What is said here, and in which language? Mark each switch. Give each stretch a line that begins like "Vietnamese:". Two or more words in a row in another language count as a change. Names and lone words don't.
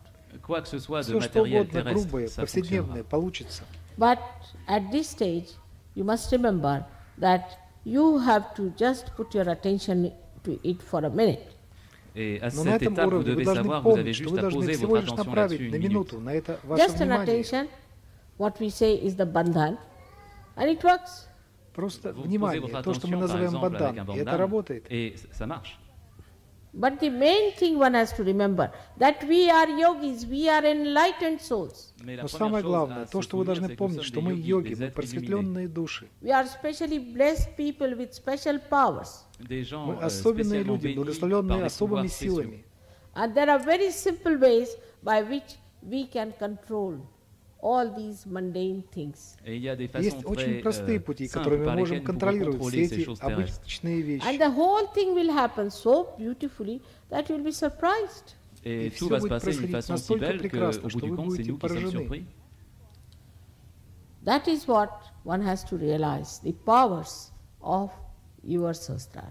French: Quoi que ce soit de
Russian: Все, что
French: matériel
Russian: угодно,
French: terrestre,
Russian: грубое,
French: ça
Russian: повседневное,
French: fonctionnera.
Russian: получится.
English: But at this stage, you must remember that you have to just put your attention to it for a minute.
French: Et à
Russian: Но на
French: cette
Russian: этом
French: étape, vous
Russian: уровне вы
French: devez
Russian: должны
French: savoir, vous avez
Russian: помнить, что
French: juste
Russian: вы
French: à
Russian: должны
French: poser
Russian: всего
French: votre
Russian: лишь
French: attention
Russian: направить
French: là-dessus
Russian: на
French: une minute.
Russian: минуту на это ваше
English: Just an
Russian: внимание.
English: attention, what we say is the bandhan, and it works.
Russian: Просто
French: Vous posez
Russian: внимание,
French: votre
Russian: то, что мы
French: attention, par
Russian: называем
French: exemple, avec un
Russian: бандан, и это
French: bandhan,
Russian: работает.
French: et ça marche.
English: But the main thing one has to remember, that we are yogis, we are enlightened souls.
French: Mais la
Russian: Но
French: première
Russian: самое
French: chose
Russian: главное,
French: à
Russian: то,
French: se
Russian: что вы
French: souvenir,
Russian: должны
French: c'est que nous
Russian: помнить,
French: sommes
Russian: что
French: des
Russian: мы
French: yogis,
Russian: йоги,
French: des
Russian: мы
French: êtres illuminés.
Russian: просветленные души.
English: We are specially blessed people with special powers.
French: Des gens
Russian: Мы особенные
French: spécialement
Russian: люди,
French: bénis par
Russian: благословленные
French: des
Russian: особыми
French: pouvoirs spéciaux.
Russian: силами.
English: And there are very simple ways by which we can control all these mundane things.
French: Et il y a des façons
Russian: Есть очень
French: très
Russian: простые пути,
French: simples
Russian: которыми
French: par
Russian: мы можем
French: lesquelles nous pouvons
Russian: контролировать все
French: contrôler ces
Russian: эти
French: choses terrestres.
Russian: обычные
English: And
Russian: вещи.
English: the whole thing will happen so beautifully that you'll be surprised.
French: Et
Russian: И
French: tout
Russian: все
French: va se
Russian: будет
French: passer d'une
Russian: происходить
French: façon si
Russian: настолько
French: belle qu'au
Russian: прекрасно,
French: bout
Russian: что
French: du
Russian: вы
French: compte, c'est
Russian: будете
French: nous qui sommes
Russian: поражены.
French: surpris.
English: That is what one has to realize, the powers of your sahasrara.